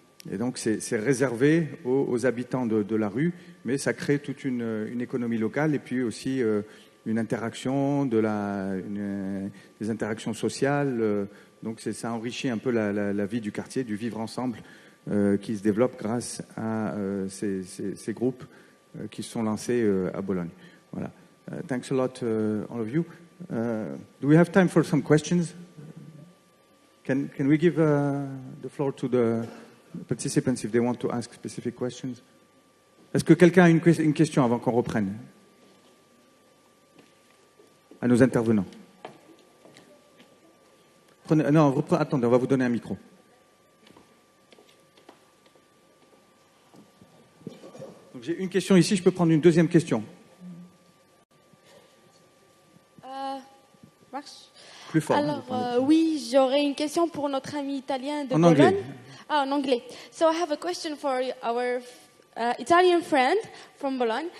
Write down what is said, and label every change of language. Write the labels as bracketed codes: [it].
[fr] Et donc, c'est réservé aux habitants de la rue, mais ça crée toute une économie locale, et puis aussi une interaction, des interactions sociales. Donc, ça enrichit un peu la vie du quartier, du vivre ensemble, qui se développe grâce à ces groupes qui se sont lancés à Bologne. [en] Voilà. Thanks a lot, all of you. Do we have time for some questions? Can we give the floor to the participants if they want to ask specific questions? [fr] Est-ce que quelqu'un a une question avant qu'on reprenne? À nos intervenants. Attendez, on va vous donner un micro. Donc j'ai une question ici, je peux prendre une deuxième question. Marche. Plus fort. Alors, oui, j'aurais une question pour notre ami italien de En Bologne. anglais. Ah, en anglais. [en] So I have a question for our Italian friend from Bologna.